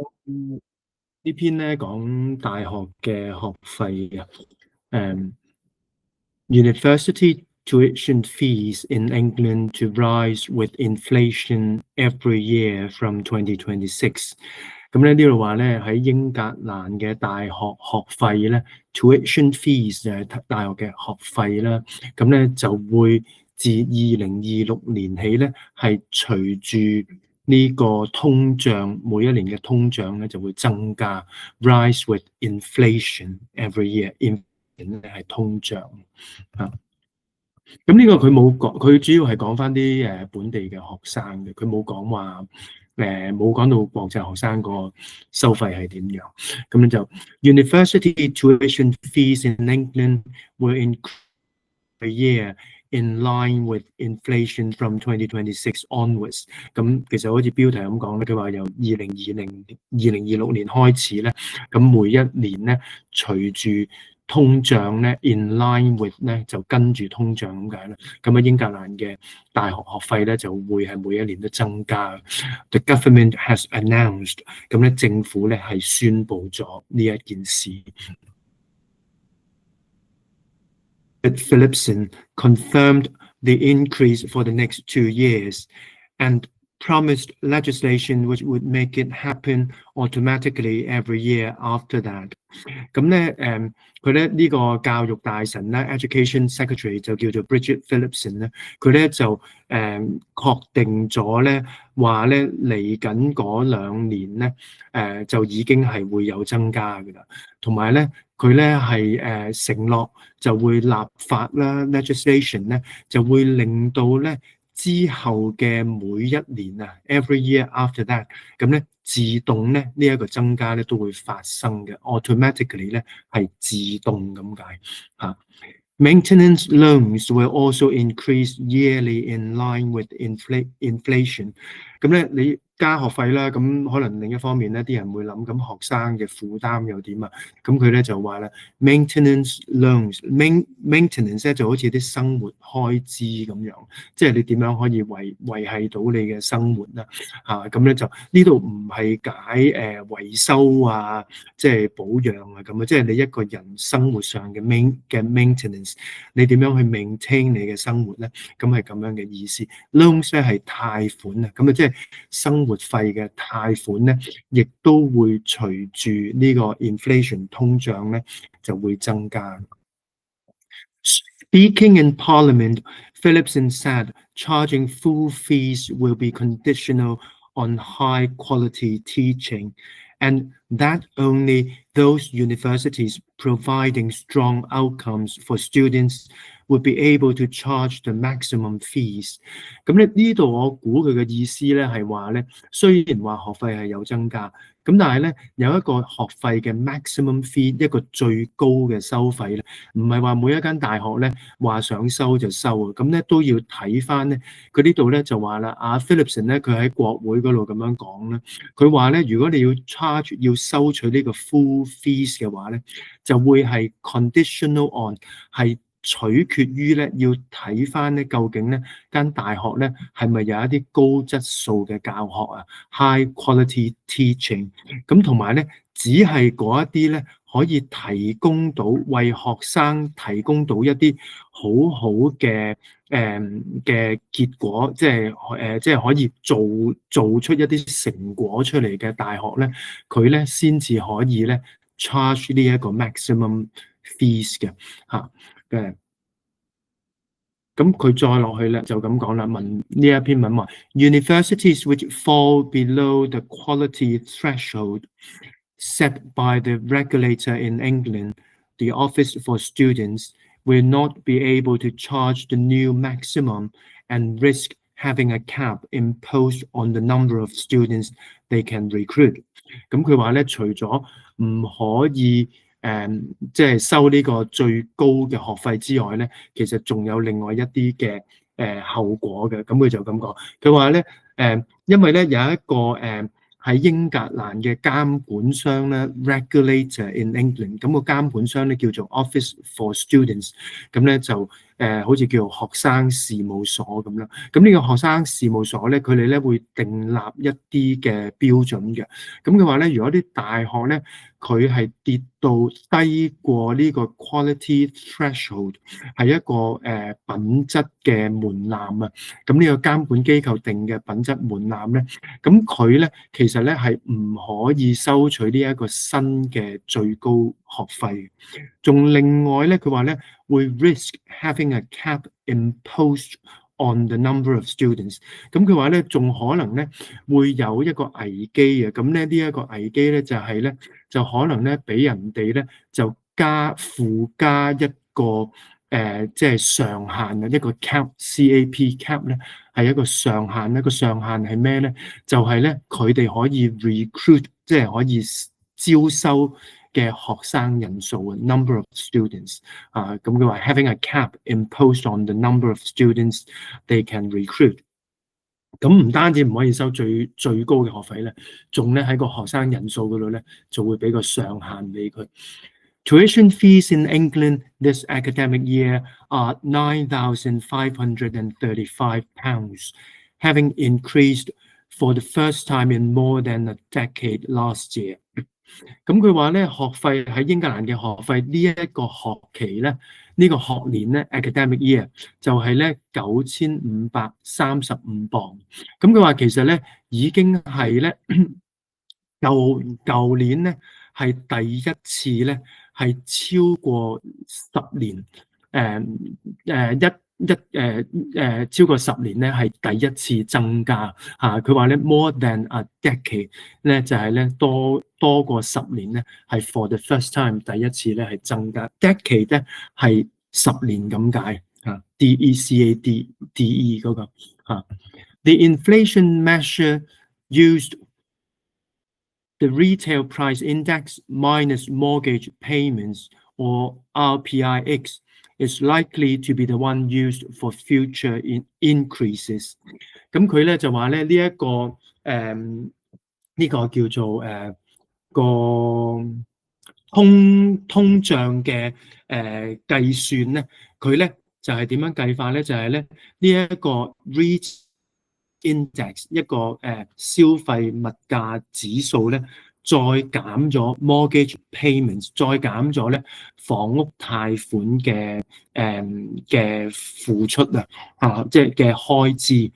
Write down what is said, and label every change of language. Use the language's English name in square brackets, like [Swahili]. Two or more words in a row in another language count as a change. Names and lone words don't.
[Cantonese] 呢篇咧講大學嘅學費嘅， [English] University tuition fees in England to rise with inflation every year from 2026。 [Cantonese] 咁咧呢度話咧喺英格蘭嘅大學學費咧， [English] tuition fees [Cantonese] 就係大學嘅學費啦。咁咧就會自2026年起咧，係隨住呢個通脹每一年嘅通脹咧就會增加 ， [English] rise with inflation every year。 [Cantonese] inflation 係通脹啊。咁呢個佢冇講，佢主要係講翻啲本地嘅學生嘅，佢冇講話冇講到國際學生個收費係點樣。咁樣就 [English] University tuition fees in England will increase a year in line with inflation from 2026 onwards。 [Cantonese] 咁其實好似標題咁講咧，佢話由2026年開始咧，咁每一年咧隨住通脹咧 [English] in line with [Cantonese] 咧就跟住通脹咁解啦。咁英格蘭嘅大學學費咧就會係每一年都增加。 [English] The government has announced， [Cantonese] 咁咧政府咧係宣布咗呢一件事。 [English] Phillipson confirmed the increase for the next 2 years and promised legislation which would make it happen automatically every year after that。 [Cantonese] 咁咧佢咧呢個教育大臣咧 [English] Education Secretary [Cantonese] 就叫做 Bridget Phillipson 咧，佢咧就確定咗咧話咧嚟緊嗰2年咧就已經係會有增加㗎啦，同埋咧佢咧係承諾就會立法啦 legislation 咧就會令到咧之後嘅每一年啊 ， [English] every year after that， [Cantonese] 咁咧自動咧呢一個增加咧都會發生嘅 ，automatically 咧係自動咁解嚇。 [English] Maintenance loans will also increase yearly in line with inflation。 [Cantonese] 咁咧你加學費啦，咁可能另一方面咧，啲人會諗咁學生嘅負擔又點啊？咁佢咧就話咧 ， [English] maintenance loans， [Cantonese] maintenance 咧就好似啲生活開支咁樣，即係你點樣可以維繫到你嘅生活啦？咁咧就呢度唔係解維修啊，即係保養啊咁啊，即係你一個人生活上嘅 maintenance， 你點樣去 maintain 你嘅生活咧？咁係咁樣嘅意思。loans 咧係貸款啊，咁啊即係生活費嘅貸款咧，亦都會隨住呢個 [English] inflation [Cantonese] 通脹咧就會增加。 [English] Speaking in Parliament, Phillipson said charging full fees will be conditional on high quality teaching, and that only those universities providing strong outcomes for students would be able to charge the maximum fees。 [Cantonese] 咁咧呢度我估佢嘅意思咧係話咧，雖然話學費係有增加，咁但係咧有一個學費嘅 [English] maximum fee， [Cantonese] 一個最高嘅收費咧，唔係話每一間大學咧話想收就收啊，咁咧都要睇翻咧。佢呢度咧就話啦，阿 Phillipson 咧佢喺國會嗰度咁樣講啦，佢話咧如果你要收取呢個 [English] full fees [Cantonese] 嘅話咧，就會係 [English] conditional on [Cantonese] 係取決於咧要睇翻咧究竟咧間大學咧係咪有一啲高質素嘅教學啊 ， [English] high quality teaching， [Cantonese] 咁同埋咧只係嗰一啲咧可以提供到為學生提供到一啲好好嘅嘅結果，即係可以做出一啲成果出嚟嘅大學咧，佢咧先至可以咧 charge 呢一個 [English] maximum fees [Cantonese] 嘅嚇。咁佢再落去咧就咁講啦，問呢一篇文話 [English] Universities which fall below the quality threshold set by the regulator in England, the Office for Students, will not be able to charge the new maximum and risk having a cap imposed on the number of students they can recruit。 [Cantonese] 咁佢話咧，除咗唔可以即係收呢個最高嘅學費之外咧，其實仲有另外一啲嘅後果嘅。咁佢就咁講，佢話咧因為咧有一個喺英格蘭嘅監管商咧 [English] regulator in England， [Cantonese] 咁個監管商咧叫做 Office for Students，咁咧就好似叫學生事務所咁啦。咁呢個學生事務所咧，佢哋咧會訂立一啲嘅標準嘅。咁佢話咧，如果啲大學咧佢係跌到低過呢個 [English] quality threshold， [Cantonese] 係一個品質嘅門檻啊。咁呢個監管機構定嘅品質門檻咧，咁佢咧其實咧係唔可以收取呢一個新嘅最高學費。仲另外咧，佢話咧會 [English] risk having a cap imposed on the number of students。 [Cantonese] 咁佢話咧仲可能咧會有一個危機啊。咁咧呢一個危機咧就係咧就可能咧俾人哋咧就附加一個即係上限啊，一個 [English] cap cap [Cantonese] 咧係一個上限。一個上限係咩咧？就係咧佢哋可以 recruit， 即係可以招收嘅學生人數啊 ， [English] number of students [Cantonese] 啊。咁佢話 [English] having a cap imposed on the number of students they can recruit。 [Cantonese] 咁唔單止唔可以收最高嘅學費咧，仲咧喺個學生人數嗰度咧就會俾個上限俾佢。 [English] Tuition fees in England this academic year are £9,535, having increased for the first time in more than a decade last year。 [Cantonese] 咁佢話咧，學費喺英格蘭嘅學費呢一個學期咧，呢個學年咧 [English] academic year [Cantonese] 就係咧9535磅。咁佢話其實咧已經係咧舊年咧係第一次咧係超過10年超過10年咧係第一次增加嚇。佢話咧 [English] more than a decade [Cantonese] 咧就係咧多過10年咧係 [English] for the first time [Cantonese] 第一次咧係增加。decade 咧係10年咁解嚇 ，DECADE 嗰個嚇。 [English] The inflation measure used the retail price index minus mortgage payments or RPIX is likely to be the one used for future increases。 [Cantonese] 咁佢咧就話咧呢一個呢個叫做個通脹嘅計算咧，佢咧就係點樣計法咧？就係咧呢一個 [English] retail index [Cantonese] 一個消費物價指數咧，再減咗 [English] mortgage payments， [Cantonese] 再減咗咧房屋貸款嘅付出即係嘅開支。